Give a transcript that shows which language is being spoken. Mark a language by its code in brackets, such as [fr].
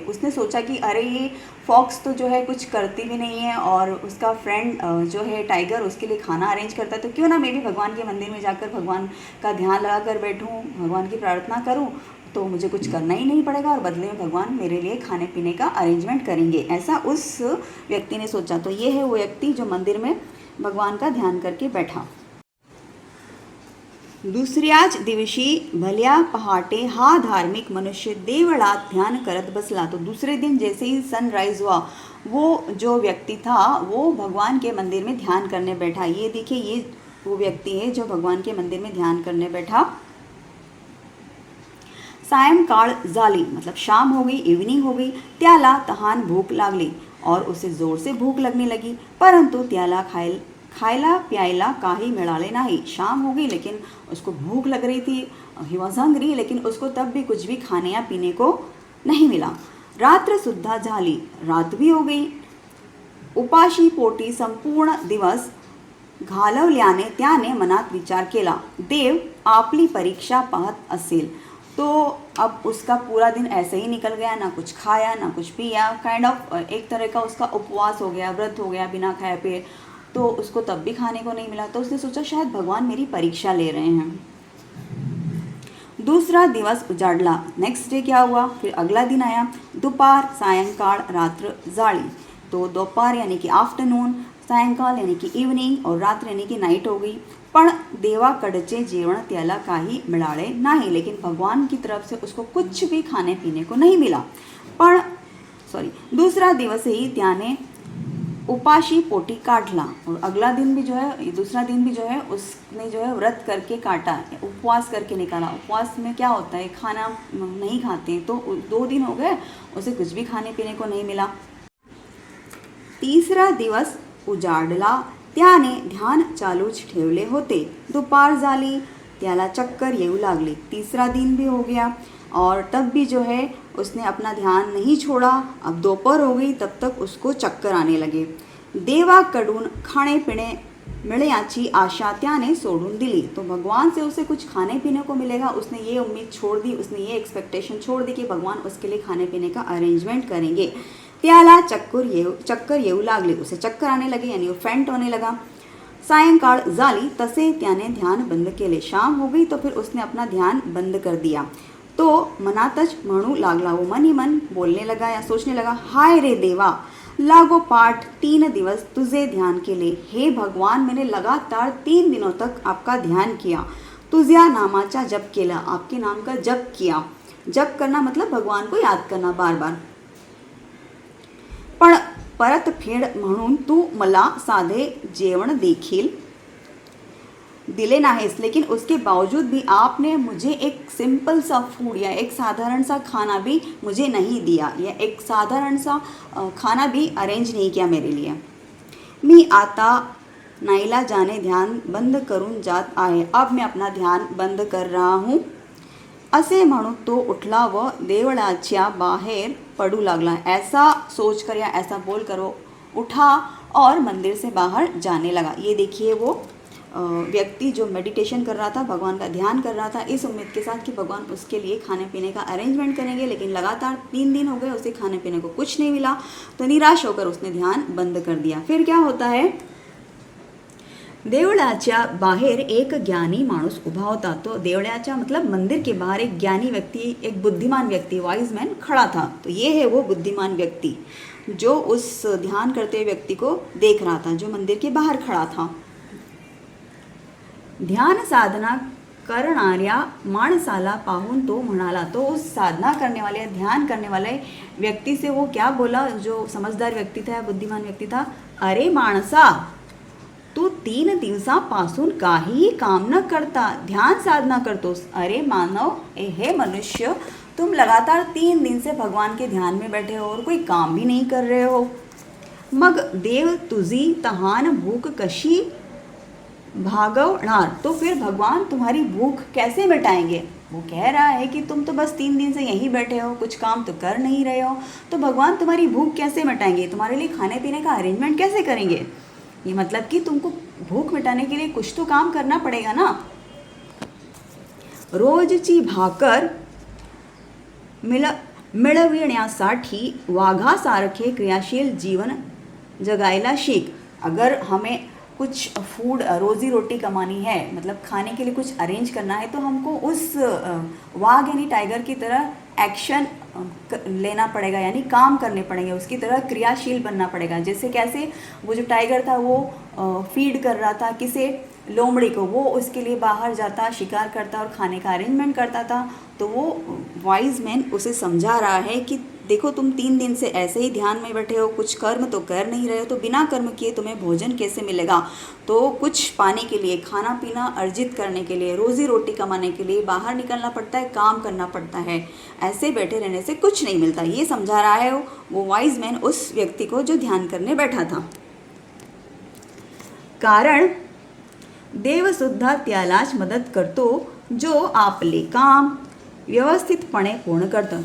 [hi] उसने सोचा कि अरे ये फॉक्स तो जो है कुछ करती भी नहीं है और उसका फ्रेंड जो है टाइगर उसके लिए खाना अरेंज करता है, तो क्यों ना मैं भी भगवान के मंदिर में जाकर भगवान का ध्यान लगा कर बैठूँ, भगवान की प्रार्थना करूँ, तो मुझे कुछ करना ही नहीं पड़ेगा और बदले में भगवान मेरे लिए खाने पीने का अरेंजमेंट करेंगे। ऐसा उस व्यक्ति ने सोचा। तो ये है वो व्यक्ति जो मंदिर में भगवान का ध्यान करके बैठा। [mr] दुसऱ्याच दिवशी भल्या पहाटे हा धार्मिक मनुष्य देवळात ध्यान करत बसला। [hi] तो दूसरे दिन जैसे ही सनराइज हुआ, वो जो व्यक्ति था वो भगवान के मंदिर में ध्यान करने बैठा। ये देखिए, ये वो व्यक्ति है जो भगवान के मंदिर में ध्यान करने बैठा। [mr] सायंकाळ झाली, [hi] मतलब शाम हो गई, इवनिंग हो गई। [mr] त्याला तहान भूक लागली [hi] और उसे जोर से भूक लगने लगी, [mr] परंतु त्याला खायला प्यायला काही मिळाले नाही। [hi] शाम हो गई लेकिन उसको भूख लग रही थी, ही वॉज हंग्री, लेकिन उसको तब भी कुछ भी खाने या पीने को नहीं मिला। [mr] रात्र सुद्धा झाली, [hi] रात भी हो गई। [mr] उपाशी पोटी संपूर्ण दिवस घालवल्याने त्याने मनात विचार केला, देव आपली परीक्षा पाहत असेल। [hi] तो अब उसका पूरा दिन ऐसे ही निकल गया, ना कुछ खाया ना कुछ पिया, काइंड ऑफ एक तरह का उसका उपवास हो गया, व्रत हो गया बिना खाए पिए। तो उसको तब भी खाने को नहीं मिला, तो उसने सोचा शायद भगवान मेरी परीक्षा ले रहे हैं। [mr] दूसरा दिवस उजाड़ला। [hi] नेक्स्ट डे क्या हुआ, फिर अगला दिन आया। [mr] दोपहर, सायंकाळ, रात्र जाळी। [hi] तो दोपहर यानी कि आफ्टरनून, सायंकाळ यानी कि इवनिंग और रात्र यानी कि नाइट हो गई। [mr] पण देवाकडचे जेवण त्याला काही मिळाले नाही। [hi] लेकिन भगवान की तरफ से उसको कुछ भी खाने पीने को नहीं मिला। [mr] पण दूसरा दिवस ही त्याने उपाशी पोटी काटला, [hi] और अगला दिन भी जो है, दूसरा दिन भी जो है उसने जो है व्रत करके काटा, उपवास करके निकाला। उपवास में क्या होता है, खाना नहीं खाते। तो 2 दिन हो गए, उसे कुछ भी खाने पीने को नहीं मिला। [mr] तीसरा दिवस उजाडला, त्याने ध्यान चालूच ठेवले होते। दोपहर झाली, त्याला चक्कर येऊ लागली। [hi] तीसरा दिन भी हो गया और तब भी जो है उसने अपना ध्यान नहीं छोड़ा। अब दोपहर हो गई, तब तक उसको चक्कर आने लगे। [mr] देवाकडून खाणे पिणे मिळण्याची आशा त्याने सोडून दिली। [hi] तो भगवान से उसे कुछ खाने पीने को मिलेगा, उसने ये उम्मीद छोड़ दी, उसने ये एक्सपेक्टेशन छोड़ दी कि भगवान उसके लिए खाने पीने का अरेंजमेंट करेंगे। [mr] त्याला चक्कर येऊ लागले, [hi] उसे चक्कर आने लगे, यानी वो फेंट होने लगा। [mr] सायंकाळ झाली, तसे त्याने ध्यान बंद केले। [hi] शाम हो गई तो फिर उसने अपना ध्यान बंद कर दिया। [mr] तो मनातच म्हणू लागला, [hi] वो मन ही मन बोलने लगा या सोचने लगा, [mr] हाय रे देवा, लागोपाठ 3 दिवस तुझे ध्यान केले। [hi] हे भगवान, मैंने लगातार 3 दिनों तक आपका ध्यान किया, [mr] तुझ्या नामाचा जप केला, [hi] आपके नाम का जप किया। जप करना मतलब भगवान को याद करना बार बार। पण [mr] परतफेड म्हणून तू मला साधे जेवण देखील दिले नाहीस, [hi] लेकिन उसके बावजूद भी आपने मुझे एक सिंपल सा फूड या एक साधारण सा खाना भी मुझे नहीं दिया, या एक साधारण सा खाना भी अरेंज नहीं किया मेरे लिए. [mr] मी आता नाईलाजाने ध्यान बंद करून जात आहे. [hi] अब मैं अपना ध्यान बंद कर रहा हूँ. [mr] असे म्हणून तो उठला व देवळाच्या बाहेर पडू लागला. [hi] ऐसा सोचकर या ऐसा बोलकर वो उठा और मंदिर से बाहर जाने लगा. ये देखिए वो व्यक्ति जो मेडिटेशन कर रहा था, भगवान का ध्यान कर रहा था, इस उम्मीद के साथ कि भगवान उसके लिए खाने पीने का अरेंजमेंट करेंगे, लेकिन लगातार 3 दिन हो गए उसे खाने पीने को कुछ नहीं मिला. तो निराश होकर उसने ध्यान बंद कर दिया. फिर क्या होता है, [mr] देवळाच्या बाहेर एक ज्ञानी माणूस उभा होता. [hi] तो देवळाच्या मतलब मंदिर के बाहर एक ज्ञानी व्यक्ति, एक बुद्धिमान व्यक्ति, वाइज मैन खड़ा था. तो ये है वो बुद्धिमान व्यक्ति जो उस ध्यान करते हुए व्यक्ति को देख रहा था, जो मंदिर के बाहर खड़ा था. [mr] ध्यान साधना करणाऱ्या माणसाला पाहून तो म्हणाला. [hi] तो उस साधना करने वाले, ध्यान करने वाले व्यक्ति से वो क्या बोला, जो समझदार व्यक्ति था, बुद्धिमान व्यक्ति था, [mr] अरे माणसा, तू 3 दिवसापासून काहीही काम न करता ध्यान साधना करतोस. [hi] अरे मानव, हे मनुष्य, तुम लगातार 3 दिन से भगवान के ध्यान में बैठे हो और कोई काम भी नहीं कर रहे हो. [mr] मग देव तुझी तहान भूक कशी भागवणार. [hi] तो फिर भगवान तुम्हारी भूख कैसे मिटाएंगे. वो कह रहा है कि तुम तो बस 3 दिन से यहीं बैठे हो, कुछ काम तो कर नहीं रहे हो, तो भगवान तुम्हारी भूख कैसे मिटाएंगे, तुम्हारे लिए खाने पीने का अरेंजमेंट कैसे करेंगे. ये मतलब कि तुमको भूख मिटाने के लिए कुछ तो काम करना पड़ेगा ना. [mr] रोजची भाकर मिळविण्यासाठी वाघासारखे क्रियाशील जीवन जगायला शिक. [hi] अगर हमें कुछ फूड, रोज़ी रोटी कमानी है, मतलब खाने के लिए कुछ अरेंज करना है, तो हमको उस वाघ यानी टाइगर की तरह एक्शन लेना पड़ेगा, यानी काम करने पड़ेंगे, उसकी तरह क्रियाशील बनना पड़ेगा. जैसे कैसे, वो जो टाइगर था वो फीड कर रहा था किसे, लोमड़ी को, वो उसके लिए बाहर जाता, शिकार करता और खाने का अरेंजमेंट करता था. तो वो वाइज मैन उसे समझा रहा है कि देखो, तुम 3 दिन से ऐसे ही ध्यान में बैठे हो, कुछ कर्म तो कर नहीं रहे हो, तो बिना कर्म किए तुम्हें भोजन कैसे मिलेगा. तो कुछ पाने के लिए, खाना पीना अर्जित करने के लिए, रोज़ी रोटी कमाने के लिए बाहर निकलना पड़ता है, काम करना पड़ता है. ऐसे बैठे रहने से कुछ नहीं मिलता. ये समझा रहा है वो वाइज मैन उस व्यक्ति को जो ध्यान करने बैठा था. [mr] कारण देवसुद्धा त्यालाच मदत करतो जो आपले काम व्यवस्थितपणे पूर्ण करतं.